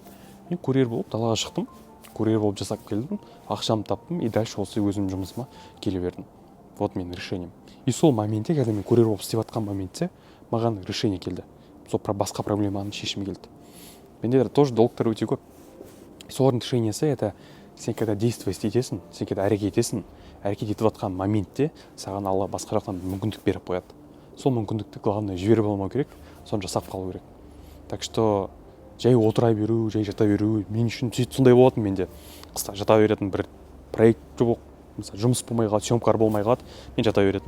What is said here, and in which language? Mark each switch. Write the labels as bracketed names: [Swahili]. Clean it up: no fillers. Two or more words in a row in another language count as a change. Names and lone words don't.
[Kazakh] Мен курьер болып далаға шықтым, курьер болып жасап келдім, ақшамды таптым, [Russian] и дальше [Kazakh] осы өзімнің жұмысыма келе бердім. Вот менің решением. И сол моментте, когда мен курьер болып істеп жатқан моментте, маған решение келді. Сол басқа проблеманың шешімі келді. Менде тоже долгтар өте көп. Солардың решениесі это сен когда действовать етесің, сен когда әрекет етесің, әрекет етіп жатқан моментте саған Алла басқа жақтан мүмкіндік беріп қояды. Сол мүмкіндікті главное жіберіп алмау керек, соны жасап қалу керек. [Russian] Так что [Kazakh] жай отыра беру, жай жата беру, мен үшін сондай болатын менде. Қыста жата беретін бір проект жоқ, мысалы, жұмыс болмай қалады, съемкалар болмай қалады, мен жата беретін.